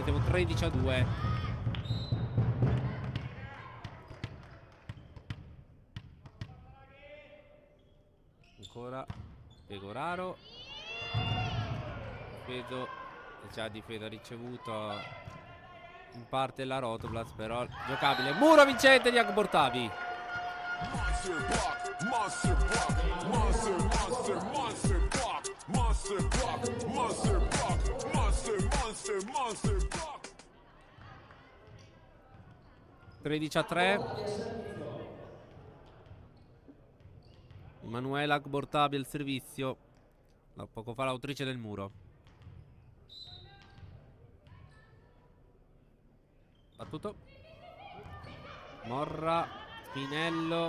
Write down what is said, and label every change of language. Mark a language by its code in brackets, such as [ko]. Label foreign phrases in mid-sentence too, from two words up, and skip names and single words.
[it] Siamo 13-2. Ancora Pegoraro. Difeso, già difeso, ha ricevuto in parte la Rotoblas, però giocabile. Muro vincente di Agbortavi. [en] Monster block, monster block, monster, monster, monster block, monster block, monster block, monster, monster, monster block. [it] 13-3. Emanuela Agbortavi al servizio. Poco fa l'autrice del muro. Battuto. Morra. Spinello.